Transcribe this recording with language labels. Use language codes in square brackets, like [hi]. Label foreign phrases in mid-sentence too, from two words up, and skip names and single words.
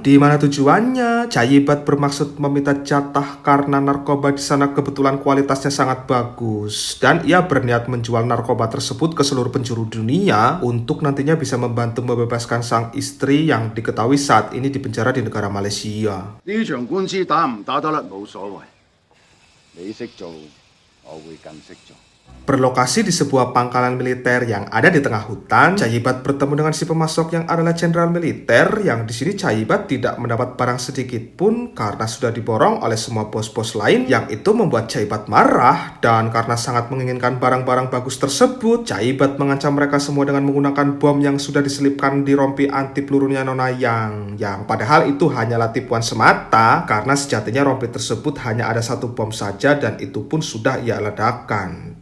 [id] Di mana tujuannya Cahibat bermaksud meminta jatah karena narkoba di sana kebetulan kualitasnya sangat bagus dan ia berniat menjual narkoba tersebut ke seluruh penjuru dunia untuk nantinya bisa membantu membebaskan sang istri yang diketahui saat ini dipenjara di negara Malaysia. [yue] 呢場官司打唔打得甩冇所謂，你識做，我會更識做。 [id] Berlokasi di sebuah pangkalan militer yang ada di tengah hutan, Cayibat bertemu dengan si pemasok yang adalah jenderal militer yang di sini Cayibat tidak mendapat barang sedikit pun karena sudah diborong oleh semua bos-bos lain yang itu membuat Cayibat marah dan karena sangat menginginkan barang-barang bagus tersebut, Cayibat mengancam mereka semua dengan menggunakan bom yang sudah diselipkan di rompi anti pelurunya Nona yang padahal itu hanyalah tipuan semata karena sejatinya rompi tersebut hanya ada satu bom saja dan itu pun sudah ia ledakan.